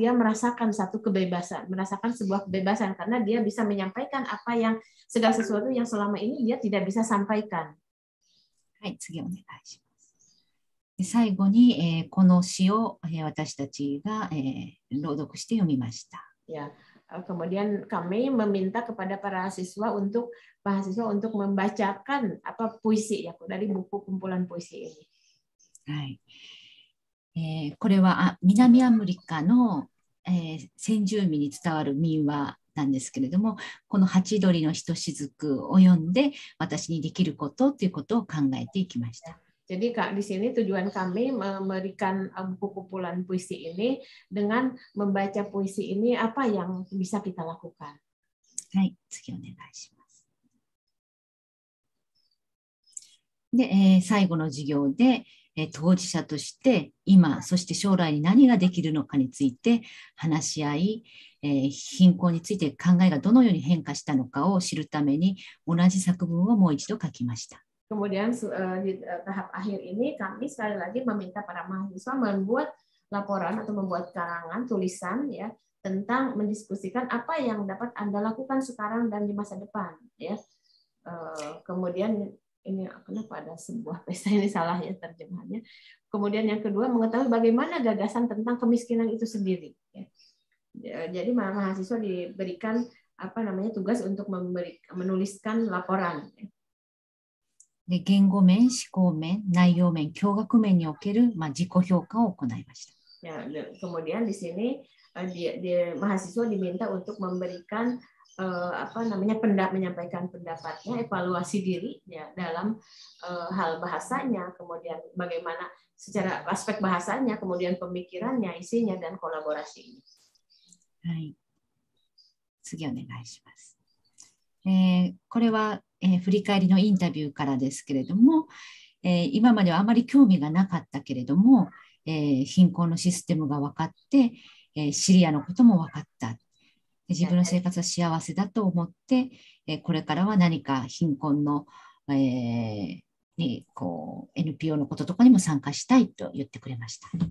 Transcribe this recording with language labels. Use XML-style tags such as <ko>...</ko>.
<id>Dia merasakan satu kebebasan, merasakan sebuah kebebasan karena dia bisa menyampaikan apa yang segala sesuatu yang selama ini dia tidak bisa sampaikan.</id> <ja>はい、次お願いします。最後に、この詩を、私たちが、朗読して読みました。</ja> <id>Ya, kemudian kami meminta kepada para mahasiswa untuk membacakan puisi ya dari buku kumpulan puisi ini.</id> <ja>はい。これは南アフリカの、先住民に伝わる民話なんですけれども、このハチドリのひとしずくを読んで私にできることということを考えていきました。</ja> <id>Jadi di sini tujuan kami memberikan buku kumpulan puisi ini dengan membaca puisi ini apa yang bisa kita lakukan.</id> <ja>はい、次お願いします。で、最後の授業で当事者として今そして将来に何ができるのかについて話し合い、貧困について考えがどのように変化したのかを知るために同じ作文をもう一度書きました。</ja> <id>Kemudian di tahap akhir ini kami sekali lagi meminta para mahasiswa membuat laporan atau membuat karangan tulisan ya tentang mendiskusikan apa yang dapat Anda lakukan sekarang dan di masa depan ya. Kemudian ini kenapa ada sebuah pesta, ini salah ya terjemahannya. Kemudian yang kedua mengetahui bagaimana gagasan tentang kemiskinan itu sendiri. Ya. Jadi mahasiswa diberikan tugas untuk menuliskan laporan.</id> <ja>で、言語面、思考面、内容面、教学面における自己評価を行いました。</ja> <id>Ya, kemudian di sini mahasiswa diminta untuk memberikan menyampaikan pendapatnya, evaluasi diri ya dalam hal bahasanya, kemudian bagaimana secara aspek bahasanya, kemudian pemikirannya, isinya dan kolaborasinya.</id> <ja>はい。次お願いします。これは、振り返りのインタビューからですけれども、今まではあまり興味がなかったけれども、貧困のシステムが分かって、シリアのことも分かった。自分の生活は幸せだと思って、これからは何か貧困の、にこう NPO のこととかにも参加したいと言ってくれました。</ja>